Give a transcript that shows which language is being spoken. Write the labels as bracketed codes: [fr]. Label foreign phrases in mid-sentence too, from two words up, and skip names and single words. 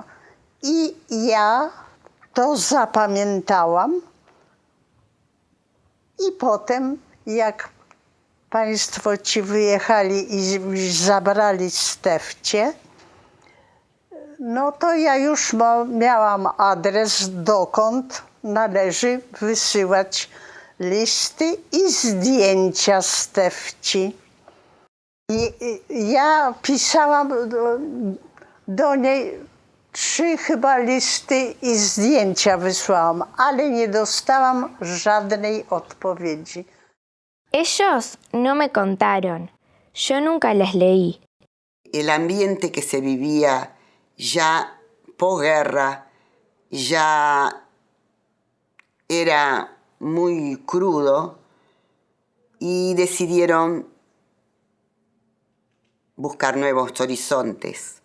[pl] I ja to zapamiętałam i potem jak państwo ci wyjechali i zabrali Stefcie, no to ja już miałam adres, dokąd należy wysyłać listy i zdjęcia Stefci. I ja pisałam do niej 3 chyba listy i zdjęcia wysłałam, ale nie dostałam żadnej odpowiedzi. [es] Ellos no me contaron. Yo nunca les leí. El ambiente que se vivía ya posguerra ya era muy crudo y decidieron buscar nuevos horizontes.